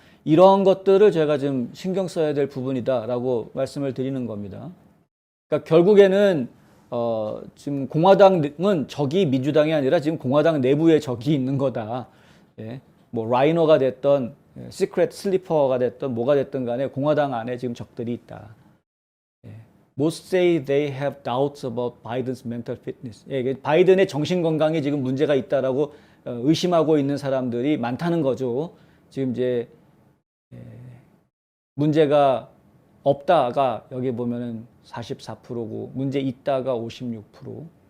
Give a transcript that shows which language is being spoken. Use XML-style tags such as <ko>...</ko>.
<ko>이런 것들을 제가 좀 신경 써야 될 부분이다라고 말씀을 드리는 겁니다. 그러니까 결국에는 지금 공화당은 적이 민주당이 아니라 지금 공화당 내부에 적이 있는 거다. 예, 뭐 라이너가 됐던 시크릿 슬리퍼가 됐던 뭐가 됐든 간에 공화당 안에 지금 적들이 있다. 예.</ko> <en>Most say they have doubts about Biden's mental fitness.</en> <ko>예, 바이든의 정신 건강에 지금 문제가 있다라고 의심하고 있는 사람들이 많다는 거죠. 지금 이제 문제가 없다가 여기 보면은 44%고 문제 있다가 56%.</ko>